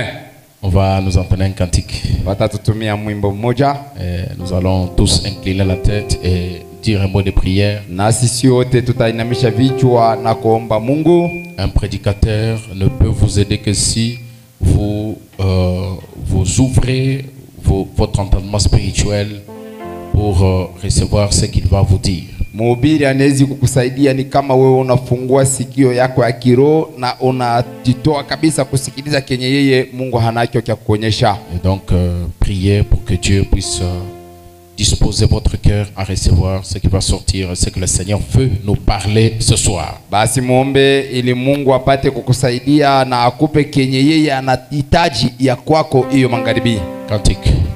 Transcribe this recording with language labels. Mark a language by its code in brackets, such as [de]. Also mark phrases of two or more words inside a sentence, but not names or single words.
[fr] On va nous entonner un cantique. Et nous allons tous incliner la tête et dire un mot de prière. Un prédicateur ne peut vous aider que si vous ouvrez votre entendement spirituel pour recevoir ce qu'il va vous dire. [sw] Mhubiri anaweza kukusaidia ni kama wewe unafungua sikio yako ya kiroho na unajitoa kabisa kusikiliza kenye yeye Mungu hanacho cha kuonyesha. [fr] Et donc priez pour que Dieu puisse disposer votre cœur à recevoir ce qui va sortir, ce que le Seigneur veut nous parler ce soir. [sw] Basi muombe ili Mungu apate kukusaidia na akupe kenye yeye anahitaji ya kwako hiyo magharibi. [fr] Cantique.